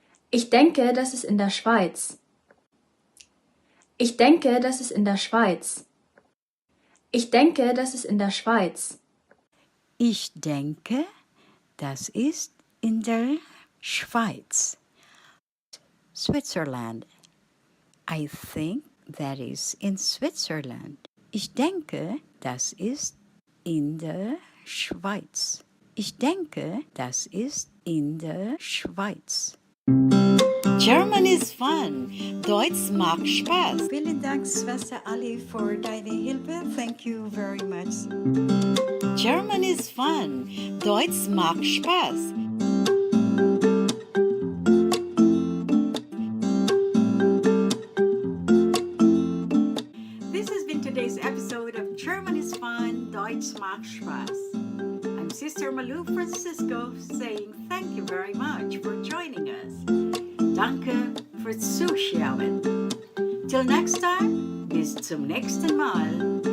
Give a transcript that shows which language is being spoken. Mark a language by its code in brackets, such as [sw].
[de] Ich denke, das ist in der Schweiz. Ich denke, das ist in der Schweiz. Ich denke, das ist in der Schweiz. Ich denke, das ist in der Schweiz. [en] Switzerland. I think that is in Switzerland. [de] Ich denke, das ist in der Schweiz. Ich denke, das ist in der Schweiz. [en] German is fun. [de] Deutsch macht Spaß. Vielen Dank, Schwester Ali, for deine Hilfe. [en] Thank you very much. German is fun. [de] Deutsch macht Spaß. [en] This has been today's episode of German is fun, [de] Deutsch macht Spaß. [en] I'm Sister Malou Francisco saying thank you very much for joining us. [de] Danke fürs Zuschauen. [en] Till next time, [de] bis zum nächsten Mal.